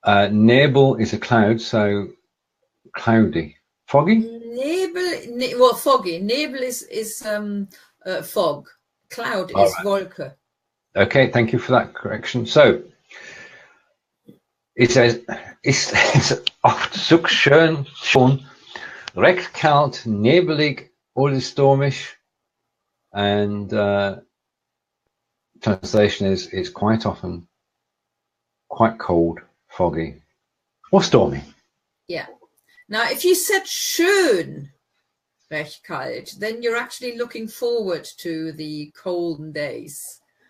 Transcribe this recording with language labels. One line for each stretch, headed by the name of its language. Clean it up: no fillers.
English: Nebel is a cloud, so cloudy. Foggy? Well, foggy. Nebel is fog. Cloud is Wolke. Okay, thank you for that correction. So it says,
German: ist oft so schön, schon recht kalt, nebelig oder stürmisch.
English: And translation is, it's quite often quite cold, foggy, or stormy. Yeah. Now, if you said
German: schön recht kalt,
English: then you're actually looking forward to the cold days.